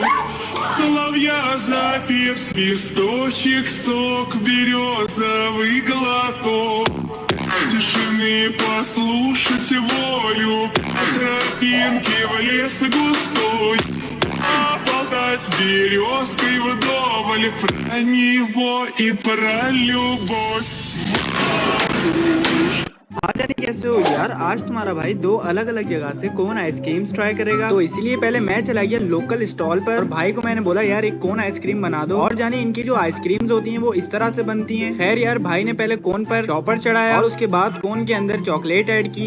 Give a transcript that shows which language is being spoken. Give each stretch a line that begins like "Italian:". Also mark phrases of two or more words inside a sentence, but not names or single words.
Russian: Соловья запев, свисточек, сок березовый глоток. Тишины послушать волю, тропинки в лес густой. Поболтать с березкой вдоволь про него и про любовь.
Hindi: हाँ जानी कैसे हो यार। आज तुम्हारा भाई 2 अलग अलग जगह से
English: cone ice creams
Hindi: ट्राई करेगा। तो इसीलिए पहले मैं चला गया
English: local stall
Hindi: पर और भाई को मैंने बोला यार एक
English: cone ice cream
Hindi: बना दो। और जानी इनकी जो आइसक्रीम्स होती हैं वो इस तरह से बनती हैं। खैर यार भाई ने पहले कोन पर चॉपर चढ़ाया और उसके बाद कोन के अंदर
English: chocolate add
Hindi: की।